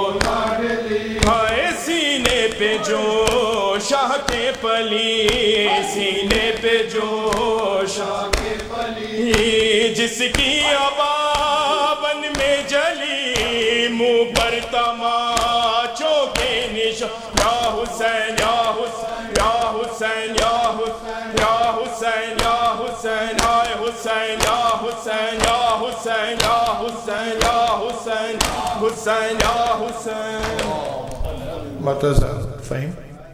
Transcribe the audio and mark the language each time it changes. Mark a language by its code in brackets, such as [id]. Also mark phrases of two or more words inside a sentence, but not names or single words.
[ur] لاڈلی ہائے سینے پہ جو شاہ کے پلی سینے پہ جو شاہ کے پلی جس کی ابابن میں جلی منہ پر تماچوں کے نشان یا حسین یا حسین یا حسین یا حسین یا حسین یا حسین ہائے حسین یا حسین یا حسین یا حسین یا حسین حسین یا حسین [ar] متى فهم؟